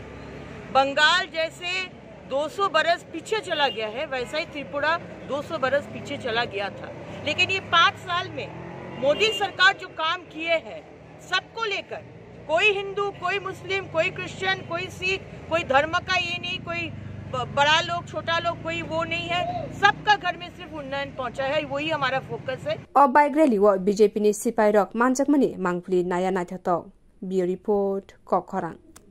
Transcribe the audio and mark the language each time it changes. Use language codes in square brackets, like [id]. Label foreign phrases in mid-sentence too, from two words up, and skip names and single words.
[hi] बंगाल जैसे 200 बरस पीछे चला गया है वैसा ही त्रिपुरा 200 बरस पीछे चला गया था लेकिन ये 5 साल में मोदी सरकार जो काम किए हैं सबको लेकर कोई हिंदू कोई मुस्लिम कोई क्रिश्चियन कोई सिख कोई धर्म का ये नहीं कोई बड़ा लोग छोटा लोग कोई वो नहीं है सबका घर में सिर्फ उन्नयन पहुंचा है वही हमारा फोकस है। [trp] अब बाइक रैली व बीजेपी नि सिपाई रक मानजकमनि मांगफुली नाया नाथ्यत बियो रिपोर्ट कखरां।